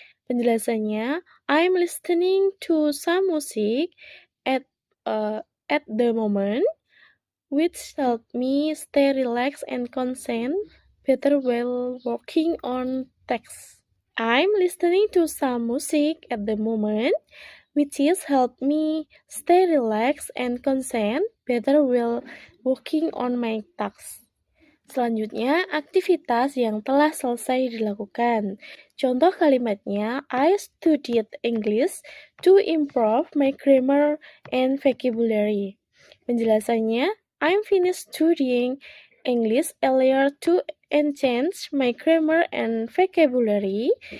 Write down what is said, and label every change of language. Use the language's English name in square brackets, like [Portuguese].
[English] Penjelasannya, I'm listening to some music at at the moment, which help me stay relaxed and concentrate better while working on text. I'm listening to some music at the moment, which is help me stay relaxed and concentrate better while working on my tasks. [Indonesian] Selanjutnya, aktivitas yang telah selesai dilakukan. Contoh kalimatnya, [English] I studied English to improve my grammar and vocabulary. Penjelasannya, I'm finished studying English earlier to enhance my grammar and vocabulary.